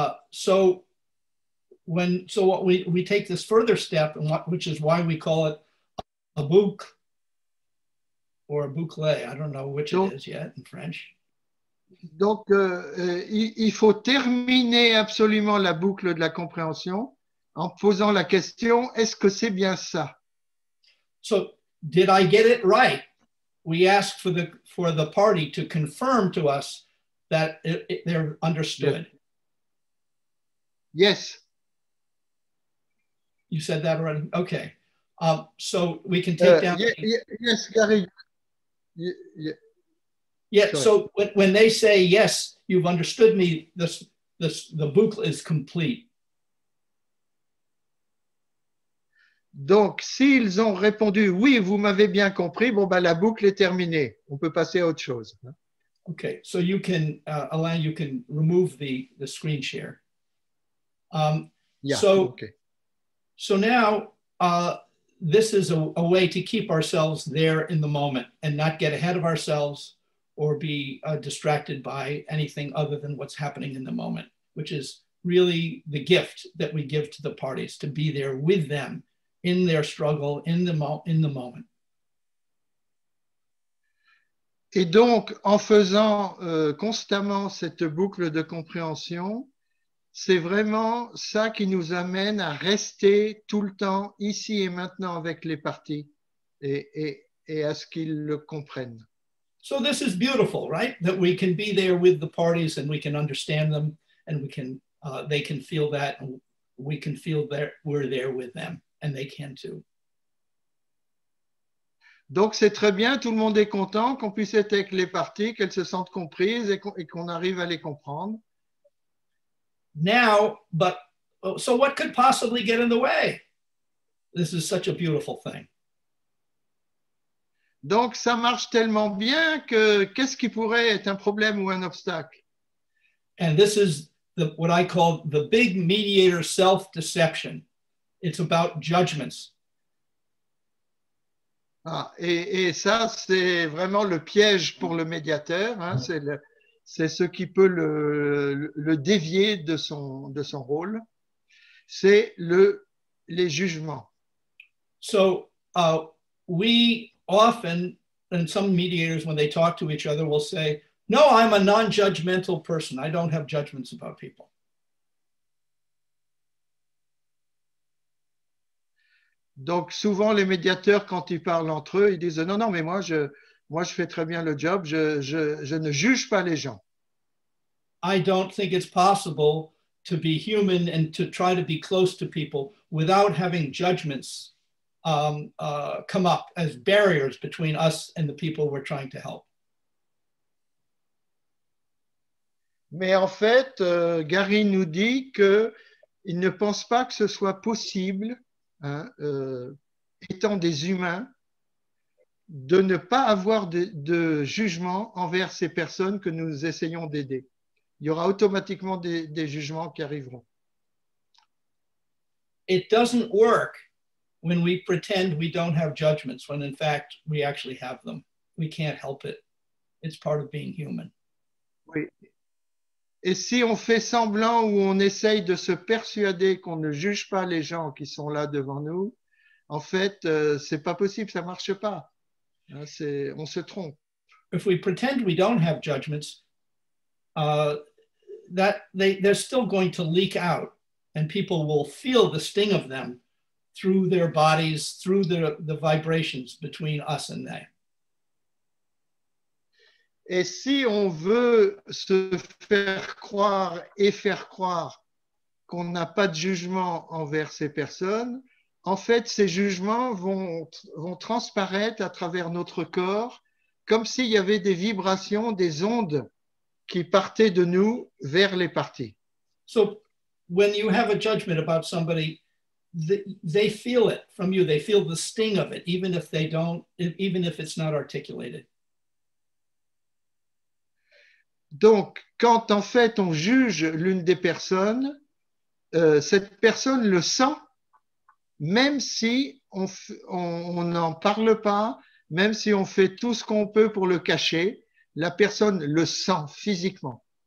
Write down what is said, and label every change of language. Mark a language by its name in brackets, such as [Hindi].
[English] So what we take this further step, which is why we call it a boucle or a boucle. I don't know which it is yet in French. [French] Donc il faut terminer absolument la boucle de la compréhension en posant la question, est-ce que c'est bien ça? [English] So did I get it right? We ask for the party to confirm to us that they're understood. Yes. You said that already? Okay. So we can take down. Yes, Gary. Yeah. So when they say, yes, you've understood me, the boucle is complete. [French] Donc, s'ils ont répondu, oui, vous m'avez bien compris, bon, ben, la boucle est terminée. On peut passer à autre chose. [English] Okay. So you can, Alain, you can remove the screen share. Yeah, so, okay. So now this is a way to keep ourselves there in the moment and not get ahead of ourselves or be distracted by anything other than what's happening in the moment, which is really the gift that we give to the parties, to be there with them in their struggle, in the moment. [French] Et donc, en faisant constamment cette boucle de compréhension, c'est vraiment ça qui nous amène à rester tout le temps ici et maintenant avec les parties et à ce qu'ils le comprennent. [English] So this is beautiful, right? That we can be there with the parties and we can understand them and we can they can feel that and we can feel that we're there with them and they can too. [French] Donc c'est très bien, tout le monde est content qu'on puisse être avec les parties, qu'elles se sentent comprises et qu'on arrive à les comprendre. [English] Now, but so what could possibly get in the way? This is such a beautiful thing. [French] Donc ça marche tellement bien que qu'est-ce qui pourrait être un problème ou un obstacle? [English] And this is what I call the big mediator self-deception. It's about judgments. [French] Ah, et ça, c'est vraiment le piège pour le médiateur. Hein, c'est ce qui peut le dévier de son rôle, c'est les jugements. [English] So we often, and some mediators, when they talk to each other, will say, no, I'm a non-judgmental person. I don't have judgments about people. [French] Donc, souvent, les médiateurs, quand ils parlent entre eux, ils disent, non, non, mais moi, je fais très bien le job, je ne juge pas les gens. [English] I don't think it's possible to be human and to try to be close to people without having judgments come up as barriers between us and the people we're trying to help. [French] Mais en fait, Gary nous dit qu'il ne pense pas que ce soit possible, hein, étant des humains, de ne pas avoir de jugement envers ces personnes que nous essayons d'aider. Il y aura automatiquement des jugements qui arriveront. [English] It doesn't work when we pretend we don't have judgments, when in fact we actually have them. We can't help it. It's part of being human. [French] Oui. Et si on fait semblant ou on essaye de se persuader qu'on ne juge pas les gens qui sont là devant nous, en fait, c'est pas possible, ça marche pas. On se trompe. [English] If we pretend we don't have judgments, that they're still going to leak out, and people will feel the sting of them through their bodies, through the vibrations between us and they. [French] Et si on veut se faire croire et faire croire qu'on n'a pas de jugement envers ces personnes, en fait, ces jugements vont transparaître à travers notre corps comme s'il y avait des vibrations, des ondes qui partaient de nous vers les parties. [English] So when you have a judgment about somebody, they feel it from you. They feel the sting of it, even if it's not articulated. [French] Donc, quand en fait on juge l'une des personnes, cette personne le sent, même si on n'en parle pas, même si on fait tout ce qu'on peut pour le cacher, la personne le sent physiquement.